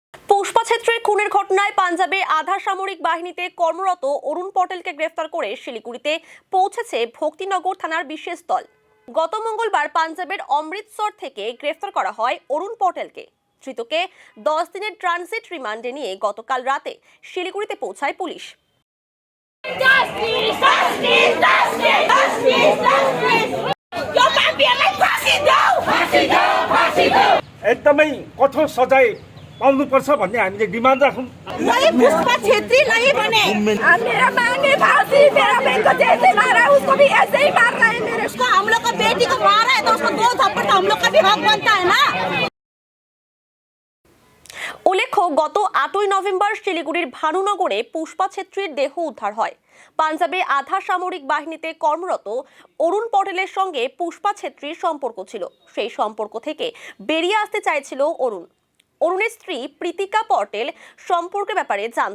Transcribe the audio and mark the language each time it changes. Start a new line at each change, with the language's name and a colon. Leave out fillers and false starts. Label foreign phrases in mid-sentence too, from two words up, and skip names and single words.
Bangla: পুষ্পা ছেত্রীর খুনের ঘটনায় পাঞ্জাবে আধা সামরিক বাহিনীতে কর্মরত অরুণ পটেলকে গ্রেফতার করে শিলিগুড়িতে পৌঁছেছে ভক্তিনগর থানার বিশেষ দল। গত মঙ্গলবার পাঞ্জাবের অমৃতসর থেকে গ্রেফতার করা হয় অরুণ পটেলকে। ধৃতকে 10 দিনের ট্রানজিট রিমান্ডে নিয়ে গতকাল রাতে শিলিগুড়িতে পৌঁছায় পুলিশ।
Nepali: एकदमै कठोर सजाय पाउनुपर्छ भन्ने हामीले डिमान्ड राखौँ।
Hindi: पुष्पा छेत्री नहीं बने। मेरा मांगे फांसी, मेरा बहन को जैसे मारा उसको भी ऐसे ही मारना है। मेरे उसको हम लोग का बेटी को मारा है तो उसको 2 थप्पड़ तो हम लोग का भी हक बनता है ना।
Bangla: উল্লেখ্য, গত 8ই নভেম্বর শিলিগুড়ির ভানুনগরে পুষ্পা ছেত্রীর দেহ উদ্ধার হয়। পাঞ্জাবে আধা সামরিক বাহিনীতে কর্মরত অরুণ পটেলের সঙ্গে পুষ্পা ছেত্রীর সম্পর্ক ছিল। সেই সম্পর্ক থেকে বেরিয়ে আসতে চাইছিল অরুণের স্ত্রী প্রীতিকা পটেল সম্পর্কের ব্যাপারে জানত।